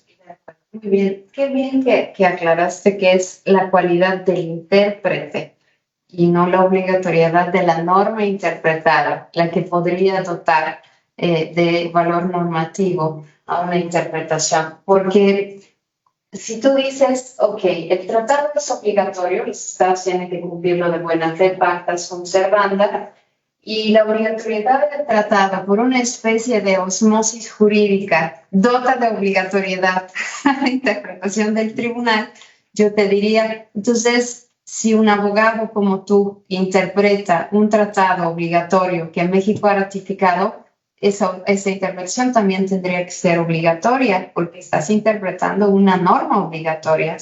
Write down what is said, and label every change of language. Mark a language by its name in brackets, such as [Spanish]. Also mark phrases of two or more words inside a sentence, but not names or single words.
[Spanish] Muy bien, qué bien que aclaraste que es la cualidad del intérprete y no la obligatoriedad de la norma interpretada, la que podría dotar de valor normativo a una interpretación. Porque si tú dices, ok, el tratado es obligatorio, los estados tienen que cumplirlo de buena fe, [Latin] pacta sunt servanda, [Spanish] y la obligatoriedad del tratado, por una especie de osmosis jurídica, dota de obligatoriedad a la interpretación del tribunal, yo te diría, entonces, si un abogado como tú interpreta un tratado obligatorio que México ha ratificado, esa interpretación también tendría que ser obligatoria, porque estás interpretando una norma obligatoria.